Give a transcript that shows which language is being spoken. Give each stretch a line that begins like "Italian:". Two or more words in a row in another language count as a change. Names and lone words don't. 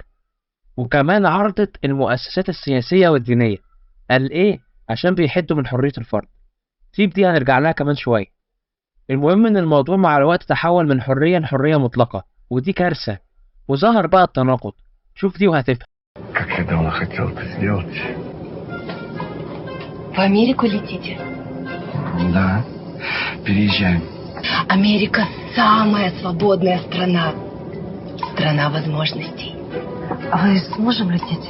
Arabic: وكمان عرضت المؤسسات السياسية والدينية. قال إيه؟ عشان بيحدوا من حرية الفرد. سيب دي هنرجع لها كمان شوية. المهم إن الموضوع مع الوقت تحول من حرية لحرية مطلقة، ودي كارثة. وظهر بقى التناقض. شوف دي وهتفهم.
Russian: Как я давно хотел это сделать. В Америку летите? Да, переезжаем. Америка самая свободная страна. Страна возможностей. Вы с мужем летите?